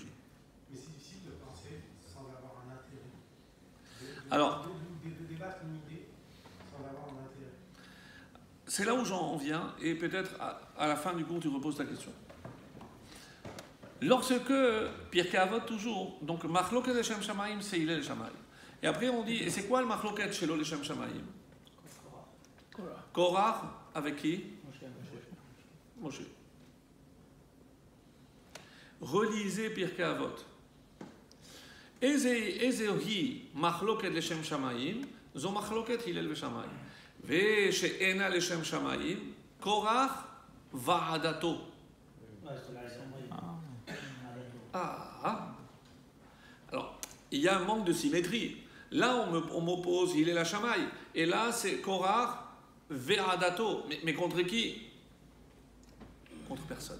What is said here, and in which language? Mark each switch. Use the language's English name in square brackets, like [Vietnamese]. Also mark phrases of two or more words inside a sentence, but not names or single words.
[French] Mais c'est difficile de penser sans avoir un intérêt. Alors, de débattre une idée sans avoir un intérêt. C'est là où j'en viens, et peut-être à la fin du cours tu reposes ta question. Lorsque, Pirkei Avot toujours, donc [Hebrew] מחלוקת לשם שמים, [French] c'est Hillel et Shammai. Et après on dit, et c'est quoi le [Hebrew] מחלוקת שלא לשם שמים? [French] Korah, avec qui? Moshe. Relisez Pirkei Avot. [Hebrew] איזוהי מחלוקת לשם שמים, זו מחלוקת הלל et שמאי. ושאינה לשם שמים, קרח ועדתו. [French] Alors, il y a un manque de symétrie, Là, on m'oppose, il est la Shamaï. Et là, c'est [Hebrew] קרח ועדתו. [French] Mais contre qui? Contre personne.